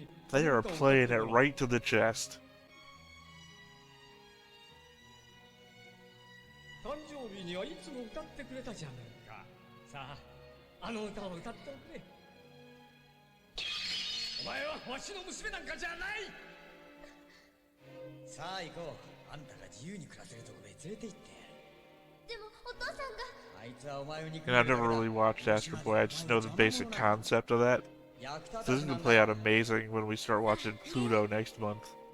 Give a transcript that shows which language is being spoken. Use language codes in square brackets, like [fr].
[en] They are playing it right to the chest. [ja] 誕生日にはいつも歌ってくれたじゃないか。さあ、あの歌を歌っておくれ。お前はわしの娘なんかじゃない。さあ行こう。あんたが自由に暮らせるところへ連れて行ってやる。でもお父さんが。あいつはお前を憎んで [en] And I've never really watched Astro Boy. I just know the basic concept of that. So this is gonna play out amazing when we start watching Pluto next month.